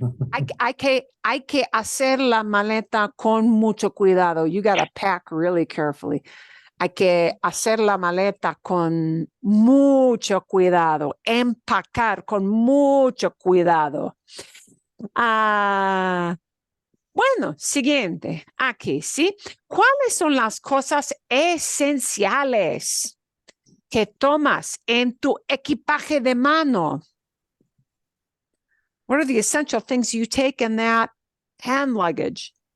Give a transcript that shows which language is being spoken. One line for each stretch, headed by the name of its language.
Spanish: Hay que hacer la maleta con mucho cuidado.
English: You got to pack really carefully.
Spanish: Hay que hacer la maleta con mucho cuidado. Empacar con mucho cuidado. Bueno, siguiente. Aquí, ¿sí? ¿Cuáles son las cosas esenciales que tomas en tu equipaje de mano?
English: What are the essential things you take in that hand luggage?